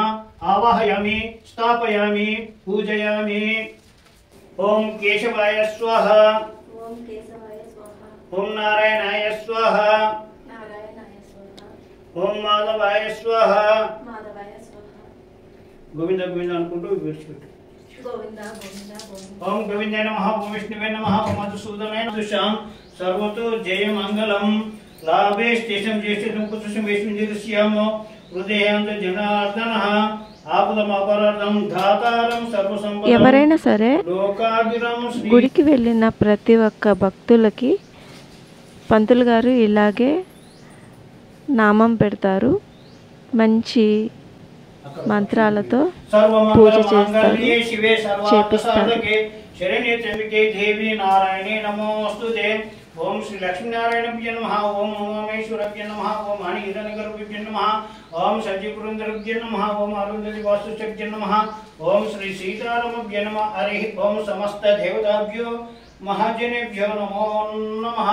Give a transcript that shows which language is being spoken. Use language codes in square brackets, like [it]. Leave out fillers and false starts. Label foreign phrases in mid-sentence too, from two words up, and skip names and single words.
[sa] आवाहयामि स्थापयामि पूजयामि. ओम केशवाय स्वाहा, ओं केशवाय स्वाहा, ओम नारायणाय स्वाहा, नारायणाय स्वाहा, ओम माधवाय स्वाहा. माधवाय स्वाहा. [te] गोविंद गोविंद అనుకుంటూ విడిచిపెట్టు. గోవింద గోవింద గోవింద. [sa] ओम गोविंदाय नमः, ओम विष्णुवे नमः, ओम मधुसूदनाय नमः. सर्वतो जय मंगलम लाभे स्टेशम ज्येष्ठं पुत्रं वैष्णुदेवस्याम हृदयांत जनार्दनः. [te] ఎవరైనా సరే గుడికి వెళ్ళిన ప్రతి ఒక్క భక్తులకి పంతులు గారు ఇలాగే నామం పెడతారు, మంచి మంత్రాలతో పూజ చేస్తారు, చేపిస్తారు. [sa] ओम श्री लक्ष्मी नारायणाभ्य नमः, ओम उमामेश्वराभ्य नमः, ओम हरिहरनगराभ्य नमः, ओम सजीपुरंदराभ्य नमः, ओम अरुंधति वास्तुभ्य नमः, ओम श्री सीतारामाभ्य नमः. हरि ओम समस्त देवताभ्यो महाजनेभ्यो नमो नमः.